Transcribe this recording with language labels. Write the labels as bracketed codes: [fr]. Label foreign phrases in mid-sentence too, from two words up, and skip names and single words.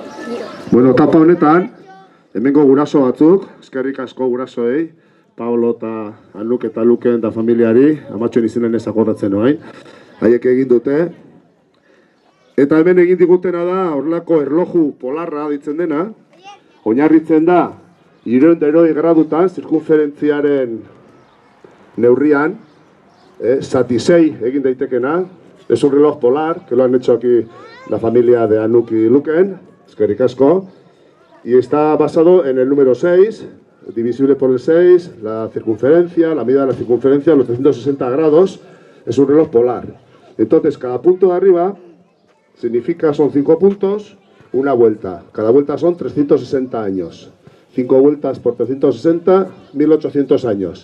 [eu] Bueno, etapa honetan, hemengo guraso batzuk, eskerrik asko gurasoei, Paolo eta Anuk eta Luken da familiari, amatxoen izenen ez akordatzen noain, haiek egin dute. Eta hemen egin digutena da, horrelako erloju polarra ditzen dena, oinarritzen da, 200 gradutan, zirkunferentziaren neurrian, zati 6 egin daitekena, [es] es un reloj polar, que lo han hecho aquí la familia de Anuk y Luken, [eu] eskerrik asko, [es] y está basado en el número 6, divisible por el 6, la circunferencia, la medida de la circunferencia, los 360 grados, es un reloj polar. Entonces, cada punto de arriba significa, son 5 puntos, una vuelta. Cada vuelta son 360 años. 5 vueltas por 360, 1800 años.